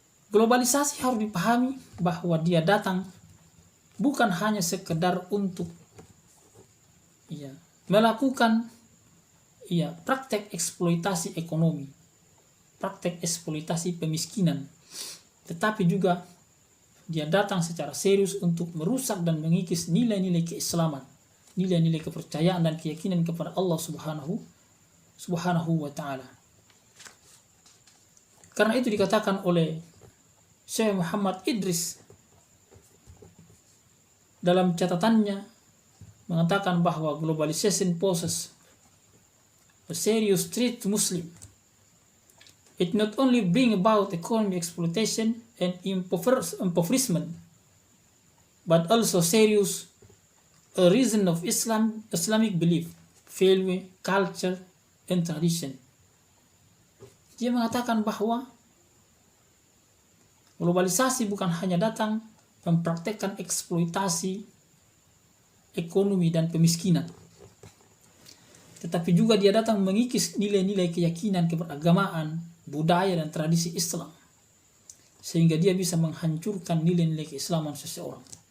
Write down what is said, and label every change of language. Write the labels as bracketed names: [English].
[Indonesian] Globalisasi harus dipahami bahwa dia datang bukan hanya sekedar untuk melakukan praktek eksploitasi ekonomi, praktek eksploitasi pemiskinan, tetapi juga dia datang secara serius untuk merusak dan mengikis nilai-nilai keislaman, nilai-nilai kepercayaan dan keyakinan kepada Allah Subhanahu wa taala. Karena itu dikatakan oleh Syekh Muhammad Idris dalam catatannya, mengatakan bahwa [English] globalization poses a serious threat to Muslims. It not only bring about economic exploitation and impoverishment, but also serious a reason of Islamic belief, value, culture, and tradition. [Indonesian] Dia mengatakan bahwa globalisasi bukan hanya datang mempraktekkan eksploitasi ekonomi dan pemiskinan, tetapi juga dia datang mengikis nilai-nilai keyakinan keberagamaan, budaya dan tradisi Islam, sehingga dia bisa menghancurkan nilai-nilai keislaman seseorang.